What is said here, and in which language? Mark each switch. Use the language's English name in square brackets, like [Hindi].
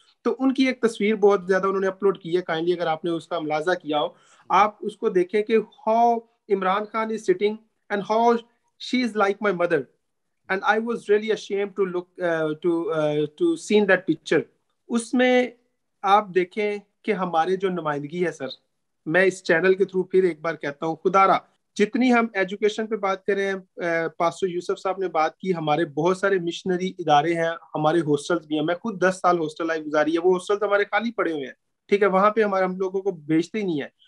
[Urdu] تو ان کی ایک تصویر بہت زیادہ انہوں نے اپلوڈ کی ہے, کائنڈلی اگر آپ نے اس کا ملاحظہ کیا ہو آپ اس کو دیکھیں کہ [English] How Imran Khan is sitting and how she is like my mother. And I was really ashamed to look to see that picture. [Urdu] اس میں آپ دیکھیں کہ ہمارے جو نمائندگی ہے سر, میں اس چینل کے تھرو پھر ایک بار کہتا ہوں, خدا را جتنی ہم ایجوکیشن پہ بات کریں, پاسٹر یوسف صاحب نے بات کی, ہمارے بہت سارے مشنری ادارے ہیں, ہمارے ہاسٹلز بھی ہیں. میں خود 10 سال ہاسٹل لائف گزاری ہے, وہ ہاسٹلز ہمارے خالی پڑے ہوئے ہیں, ٹھیک ہے, وہاں پہ ہم لوگوں کو بھیجتے ہی نہیں ہے.